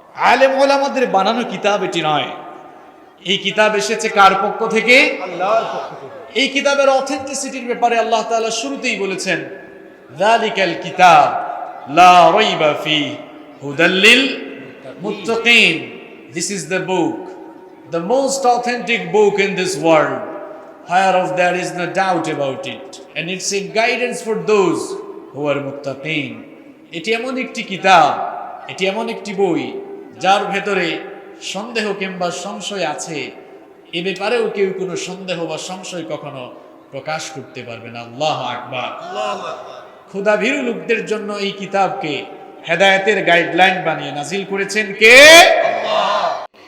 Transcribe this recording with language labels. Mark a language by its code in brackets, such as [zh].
[bn] আলেম ওলামাদের বানানো কিতাব এটি নয়। এই কিতাব এসেছে কার পক্ষ থেকে? আল্লাহর পক্ষ থেকে। এই কিতাবের অথেন্টিসিটির ব্যাপারে আল্লাহ তাআলা শুরুতেই বলেছেন, [ar] যালিকাল কিতাব লা রাইবা ফিহি হুদাল লিল মুত্তাকিন। [en] This is the book, the most authentic book in this world, whereof there is no doubt about it, and it's a guidance for those who are muttaqin. [bn] এটি এমন একটি কিতাব, এটি এমন একটি বই যার ভেতরে সন্দেহ কিংবা সংশয় আছে, এ ব্যাপারেও কেউ কোনো সন্দেহ বা সংশয় কখনো প্রকাশ করতে পারবে না। আল্লাহু আকবার। খোদাভীরু লোকদের জন্য এই কিতাবকে হেদায়েতের গাইডলাইন বানিয়ে নাজিল করেছেন কে? আল্লাহ।